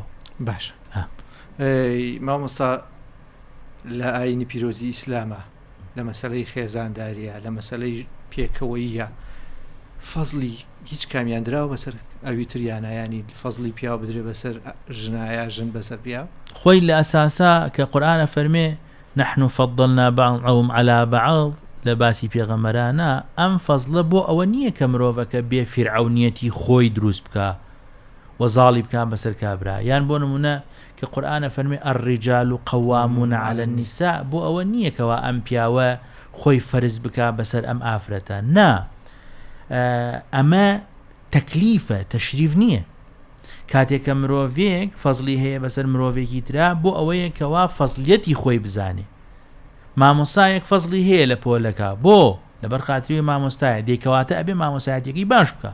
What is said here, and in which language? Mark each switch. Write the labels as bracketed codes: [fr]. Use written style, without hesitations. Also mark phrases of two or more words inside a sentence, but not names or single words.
[ckb] باش مامۆستا لە ئاینی پیرۆزی ئیسلامە لە مەسەلەی خێزانداریە، لە مەسەلەی پێکەوەییە فەزلی هیچ کامیان دراوە بەسەر ئەوی تریانە، ینی فەزلی پیاو بدرێ بەسەر ژنایە، ژن بەسەر پیا؟ خۆی لە ئەساسا کە قورئانە فەرمێ [ar] نحن فضلنا بعضهم على بعض [ckb] لە باسی پێغەمبەرانە، ئەم فەزلە بۆ ئەوە نییە کە مرۆڤەکە بێ فیرعەونیەتی خۆی دروست بکە وەزاڵی بکان بەسەر کابرا، یان بۆ نمونە کە قورئانە فەرمێ [ar] الرجال قوامون على النساء، [ckb] بۆ ئەوە نییە کەوا ئەم پیاوە خۆی فەرز بکە بەسەر ئەم ئافرەتە. نا، ئەمە تەکلیفە، تەشریف نییە. کاتێکە مرۆڤێک فەزلی هەیە بەسەر مرۆڤێکی ترا، بۆ ئەوەیە کەوا فەزلیەتی خۆی بزانێ. مامۆستایەک فەزلی هەیە لە پۆلەکە، بۆ لەبەر خاتری مامۆستایە دێکەواتە ئەبێ مامۆستایەتێکی باش بکە.